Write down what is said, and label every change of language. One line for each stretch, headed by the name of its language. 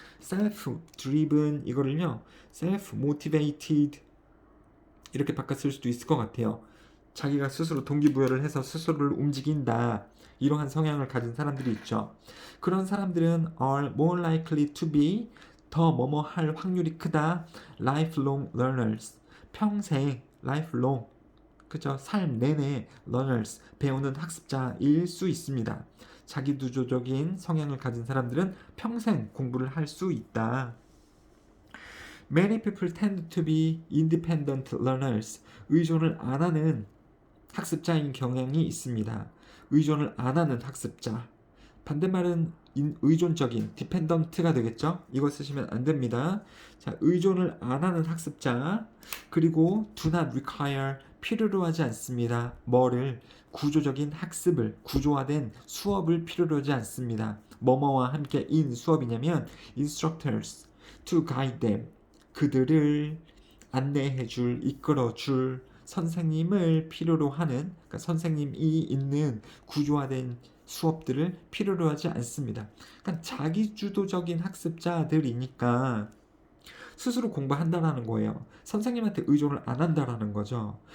Korean: self-driven 이거를요. self-motivated 이렇게 바꿔 쓸 수도 있을 것 같아요. 자기가 스스로 동기부여를 해서 스스로를 움직인다. 이러한 성향을 가진 사람들이 있죠. 그런 사람들은
English: are more likely to be
Korean: 더 뭐뭐 할 확률이 크다.
English: lifelong learners 평생 lifelong 그죠?
Korean: 삶 내내 learners 배우는 학습자일 수 있습니다. 자기주도적인 성향을 가진 사람들은 평생 공부를 할 수 있다.
English: Many people tend to be independent learners.
Korean: 의존을 안 하는 학습자인 경향이 있습니다. 의존을 안 하는 학습자. 반대말은 의존적인 dependent가 되겠죠? 이거 쓰시면 안 됩니다. 자, 의존을 안 하는 학습자. 그리고
English: do not require
Korean: 필요로 하지 않습니다. 뭐를? 구조적인 학습을, 구조화된 수업을 필요로 하지 않습니다. 뭐뭐와 함께
English: in
Korean: 수업이냐면
English: instructors to guide them.
Korean: 그들을 안내해줄, 이끌어줄 선생님을 필요로 하는, 그러니까 선생님이 있는 구조화된 수업들을 필요로 하지 않습니다. 그러니까 자기주도적인 학습자들이니까 스스로 공부한다라는 거예요. 선생님한테 의존을 안 한다라는 거죠.